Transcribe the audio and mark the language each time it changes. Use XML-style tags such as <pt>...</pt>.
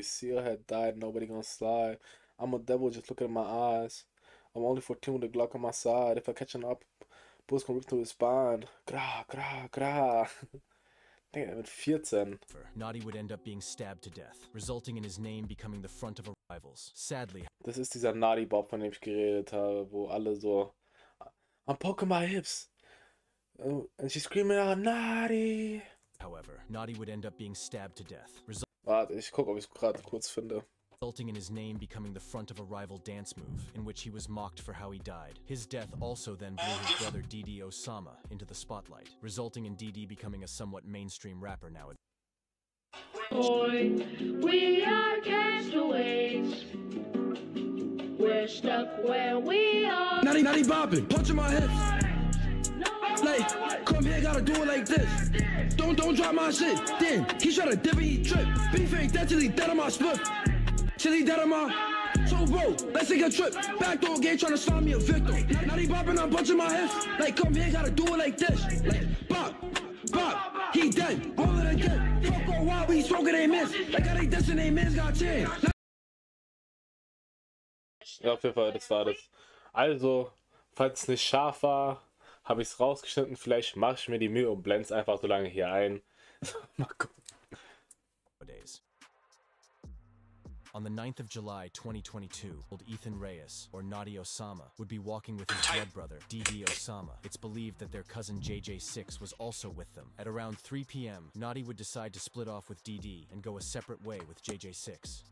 <en>Seal had died, nobody gonna slide. I'm a devil, just look at my eyes. I'm only 14 with a Glock on my side. If I catch an up, bullets gonna rip through his spine. Gra, gra, gra. Damn, at 14. Nadi would end up being stabbed to death, resulting in his name becoming the front of rivals. Sadly,</en> <de>das ist dieser Nadi-Bob, von dem ich geredet habe, wo alle so,</de> <en>I'm poking my hips. And she's screaming out, Nadi! However, Nadi would end up being stabbed to death.</en> <de>Warte, ich gucke, ob ich es gerade kurz finde.</de> <en>Resulting in his name becoming the front of a rival dance move, in which he was mocked for how he died. His death also then blew his brother Didi Osama into the spotlight, resulting in Didi becoming a somewhat mainstream rapper nowadays. Boy, we are castaways. We're stuck where we are. Nadi bopping, punching my hips. Like, come here, gotta do it like this. Don't drop my shit. Then he try to dip and he trip. Beef ain't that till he dead on my split. Till he dead on my. So bro, let's take a trip. Backdoor gate trying to slide me a victim. Now he bopping, I'm punching my hips. Like, come here, gotta do it like this. Like, bop, bop, he dead. All of the dead. Fuck all wild, we smoking they miss. Like how they dissing they miss got chance.</en> <de>Ja, auf jeden Fall, das war das. Also, Falls es nicht scharf war, habe ich es rausgeschnitten. Vielleicht mache ich mir die Mühe und blende es einfach so lange hier ein. Mal gucken.</de> <en>On the 9th of July 2022, old Ethan Reyes, or Nadi Osama, would be walking with his blood brother, Didi Osama. It's believed that their cousin JJ6 was also with them. At around 3 p.m., Nadi would decide to split off with DD and go a separate way with JJ6.</en>